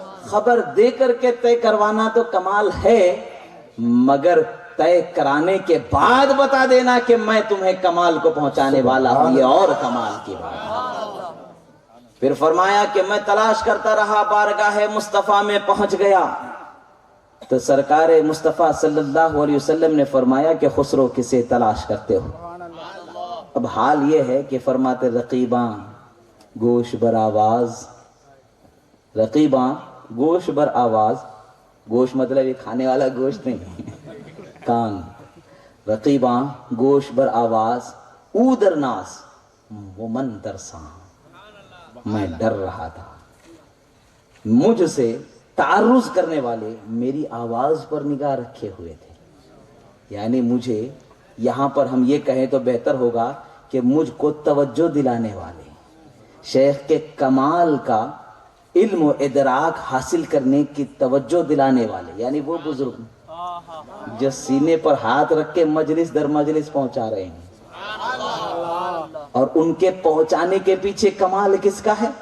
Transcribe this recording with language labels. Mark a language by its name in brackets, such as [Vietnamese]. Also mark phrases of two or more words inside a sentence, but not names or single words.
[Urdu] خبر دے کر کے طے کروانا تو کمال ہے، مگر طے کرانے کے بعد بتا دینا کہ میں تمہیں کمال کو پہنچانے والا ہوں، یہ اور کمال کی بات ہے۔ پھر فرمایا کہ میں تلاش کرتا رہا، بارگاہ مصطفیٰ میں پہنچ گیا تو سرکار مصطفیٰ [Arabic] صلی اللہ علیہ وسلم [Urdu] نے فرمایا کہ خسرو کسے تلاش کرتے ہو؟ اب حال یہ ہے کہ فرماتے [Persian] رقیباں گوش بر آواز، رقیباں گوش بر آواز، [Urdu] گوشت مطلب یہ کھانے والا گوشت نہیں، کان، [Persian] رقیباں گوش بر آواز، او در ناس وہ من ترساں، [Urdu] میں ڈر رہا تھا، مجھ سے تعرض کرنے والے میری آواز پر نگاہ رکھے ہوئے تھے، یعنی مجھے یہاں پر ہم یہ کہیں تو بہتر ہوگا کہ مجھ کو توجہ دلانے والے، شیخ کے کمال کا علم و ادراک حاصل کرنے کی توجہ دلانے والے، یعنی وہ بزرگ جو سینے پر ہاتھ رکھ کے مجلس در مجلس پہنچا رہے ہیں، اور ان کے پہنچانے کے پیچھے کمال کس کا ہے؟